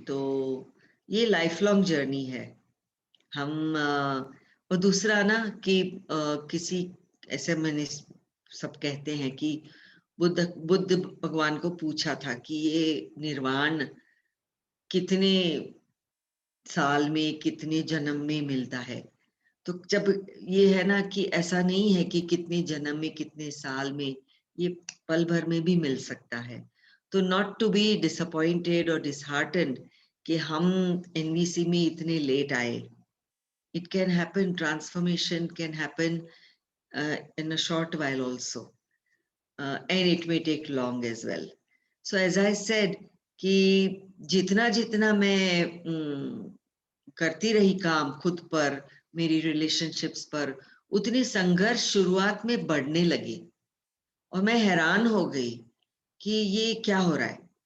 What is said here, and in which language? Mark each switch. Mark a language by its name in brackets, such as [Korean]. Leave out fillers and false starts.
[Hindi] तो ये life long journey है। हम और दूसरा ना कि किसी ऐसे, मैंने सब कहते हैं कि बुद्ध भगवान को पूछा था कि ये निर्वाण कितने साल में, कितने जन्म में मिलता है। तो जब ये है ना कि ऐसा नहीं है कि कितने जन्म में, कितने साल में, ये पल भर में भी मिल सकता है। तो [English] not to be disappointed [Hindi] और डिसहार्टेंड कि हम एनवीसी में इतने लेट आए। [English] It can happen, transformation can happen in a short while also, and it may take long as well. So as I said [Hindi] कि जितना जितना मैं करती रही काम खुद पर, मेरी रिलेशनशिप्स पर, उतने संघर्ष शुरुआत में बढ़ने लगे और मैं हैरान हो गई कि ये क्या हो रहा है।